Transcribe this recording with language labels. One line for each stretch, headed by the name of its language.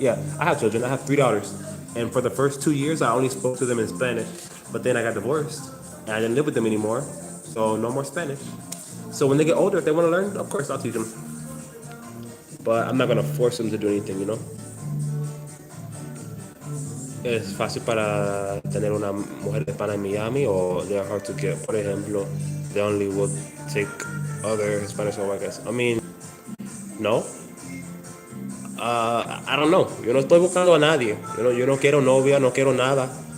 English: Yeah, I have children. I have 3 daughters. And for the first 2 years, I only spoke to them in Spanish. But then I got divorced, and I didn't live with them anymore. So no more Spanish. So when they get older, if they want to learn, of course I'll teach them. But I'm not going to force them to do anything, you know?
Spanish: Es fácil para tener una mujer hispana en Miami,
English: or they're hard to get.
Spanish: Por ejemplo,
English: they only would take other Hispanics or white guys. I mean, no. I don't know.
Spanish: Yo no estoy buscando a nadie. Yo no quiero novia, no quiero nada.